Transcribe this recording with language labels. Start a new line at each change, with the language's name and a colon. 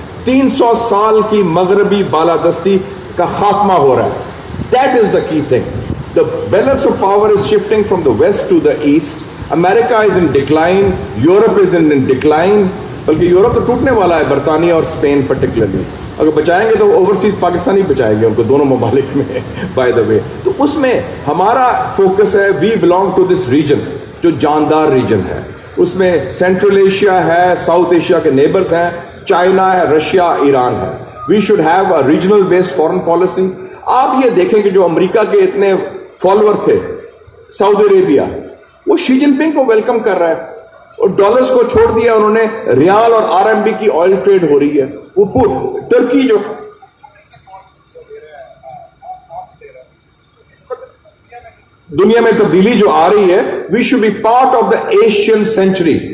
Urdu: 300 سال کی مغربی بالادستی کا خاتمہ ہو رہا ہے.
English: That is the key thing. The balance of power is shifting from the west to the east. America is in decline. Europe is in decline.
Urdu: بلکہ Europe تو ٹوٹنے والا ہے، برطانیہ اور اسپین پرٹیکولرلی. اگر بچائیں گے تو اوورسیز پاکستانی بچائیں گے ان کو، دونوں ممالک میں بائی دا وے. تو اس میں ہمارا فوکس ہے،
English: we belong to this region
Urdu: جو جاندار ریجن ہے. اس میں سینٹرل ایشیا ہے، ساؤتھ ایشیا کے نیبرز ہیں، چائنا ہے، رشیا، ایران ہے.
English: We should have a regional based foreign policy.
Urdu: آپ یہ دیکھیں کہ جو امریکہ کے اتنے فالوور تھے، سعودی عربیہ وہ شی جن پنگ کو ویلکم کر رہا ہے، اور ڈالرز کو چھوڑ دیا انہوں نے. ریال اور RMB کی آئل ٹریڈ ہو رہی ہے. وہ ترکی جو دنیا میں تبدیلی جو آ رہی ہے،
English: We should be part of the Asian century.